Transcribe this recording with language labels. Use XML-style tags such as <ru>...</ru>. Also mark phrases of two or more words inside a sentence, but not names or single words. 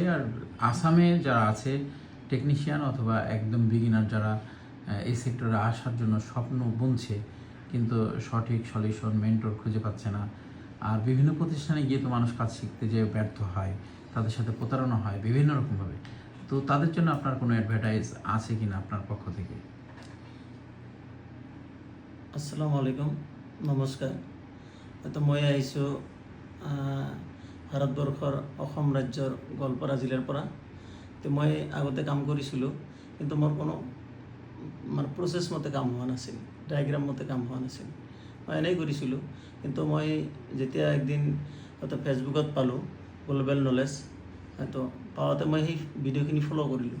<bn>আর আসামে যারা আছে টেকনিশিয়ান অথবা একদম বিগিনার যারা এই সেক্টরে আসার জন্য স্বপ্ন বুনছে কিন্তু সঠিক</bn> <en>solution mentor</en> <bn>খুঁজে পাচ্ছে না, আর বিভিন্ন প্রতিষ্ঠানে গিয়ে তো মানুষ কাজ শিখতে যেয়ে ব্যর্থ হয়, তাদের সাথে প্রতারণা হয় বিভিন্ন রকমভাবে, তো তাদের জন্য আপনার কোনো অ্যাডভার্টাইজ আছে কিনা আপনার পক্ষ থেকে?</bn> <ar>السلام عليكم,</ar> <as>নমস্কাৰ। হয়তো মই আহিছোঁ ভাৰতবৰ্ষৰ অসম ৰাজ্যৰ গোৱালপাৰা জিলাৰ পৰা। তো মই আগতে কাম কৰিছিলোঁ, কিন্তু মোৰ কোনো মানে প্ৰচেছ মতে কাম হোৱা নাছিল, ডায়েগ্ৰাম মতে কাম হোৱা নাছিল। মই এনেই কৰিছিলোঁ, কিন্তু মই যেতিয়া একদিন হয়তো ফেচবুকত পালোঁ গ্ল'বেল নলেজ, হয়তো পাওঁতে মই সেই ভিডিঅ'খিনি ফ'ল' কৰিলোঁ।</as>